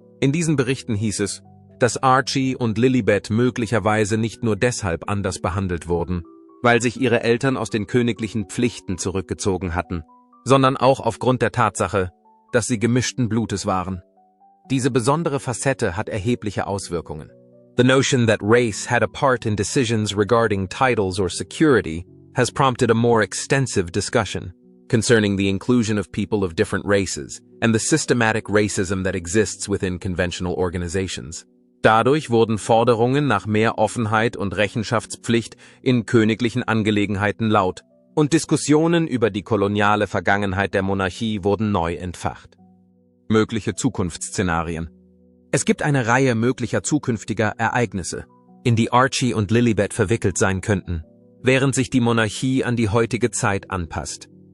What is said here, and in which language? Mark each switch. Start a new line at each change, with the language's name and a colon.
German: In diesen Berichten hieß es, dass Archie und Lilibet möglicherweise nicht nur deshalb anders behandelt wurden, weil sich ihre Eltern aus den königlichen Pflichten zurückgezogen hatten, sondern auch aufgrund der Tatsache, dass sie gemischten Blutes waren. Diese besondere Facette hat erhebliche Auswirkungen.
English: The notion that race had a part in decisions regarding titles or security has prompted a more extensive discussion concerning the inclusion of people of different races and the systematic racism that exists within conventional organizations.
German: Dadurch wurden Forderungen nach mehr Offenheit und Rechenschaftspflicht in königlichen Angelegenheiten laut und Diskussionen über die koloniale Vergangenheit der Monarchie wurden neu entfacht. Mögliche Zukunftsszenarien. Es gibt eine Reihe möglicher zukünftiger Ereignisse, in die Archie und Lilibet verwickelt sein könnten, während sich die Monarchie an die heutige Zeit anpasst.